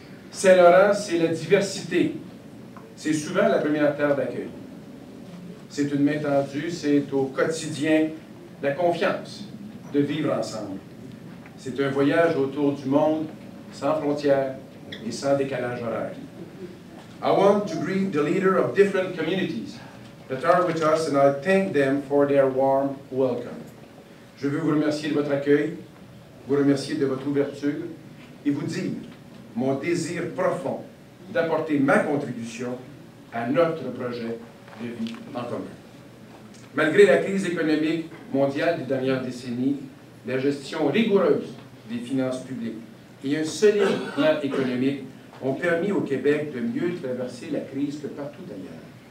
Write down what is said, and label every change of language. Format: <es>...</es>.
<fr>Saint-Laurent, c'est la diversité. C'est souvent la première terre d'accueil. C'est une main tendue, c'est au quotidien la confiance de vivre ensemble. C'est un voyage autour du monde sans frontières et sans décalage horaire.</fr> <en>I want to greet the leaders of different communities that are with us and I thank them for their warm welcome.</en> <fr>Je veux vous remercier de votre accueil, vous remercier de votre ouverture et vous dire mon désir profond d'apporter ma contribution à notre projet de vie en commun. Malgré la crise économique mondiale des dernières décennies, la gestion rigoureuse des finances publiques et un solide plan économique ont permis au Québec de mieux traverser la crise que partout ailleurs.</fr>